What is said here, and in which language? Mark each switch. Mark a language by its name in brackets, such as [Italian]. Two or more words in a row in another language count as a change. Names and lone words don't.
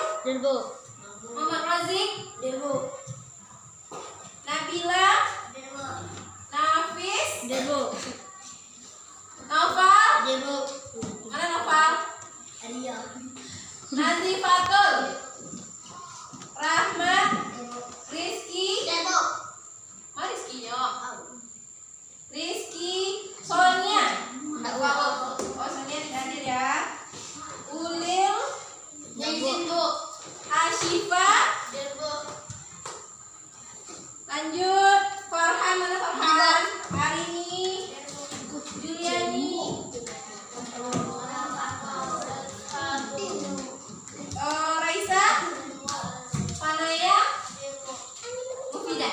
[Indonesian] Dirbo. Muhammad Razik. Dirbo. Nabila. Dirbo. Nafis. Dirbo. Noval. Dirbo. Mana Noval? Alia. Nazifatul. Rahmat. Rizky. Dirbo. Mana Rizky-nya? Rizky. Sonia. Oh, Sonia tidak hadir ya. Ulil. Dirbo. Ashifa. Dirbo. Lanjut. Farhan, mana Farhan? Arini. Juliani. Raisa. Panaya. Mufidah.